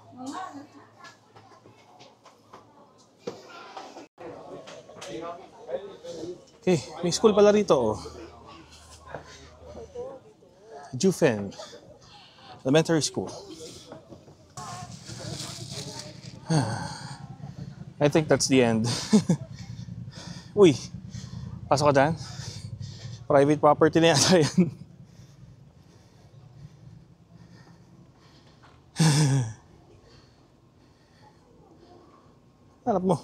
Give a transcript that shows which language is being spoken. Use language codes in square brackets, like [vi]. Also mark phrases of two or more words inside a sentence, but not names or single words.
[tl] Okay, may school pala rito oh. Jufen Elementary School. [en] I think that's the end. [tl] Uy, pasok ka dyan. Private property na yata yan. Hanap mo.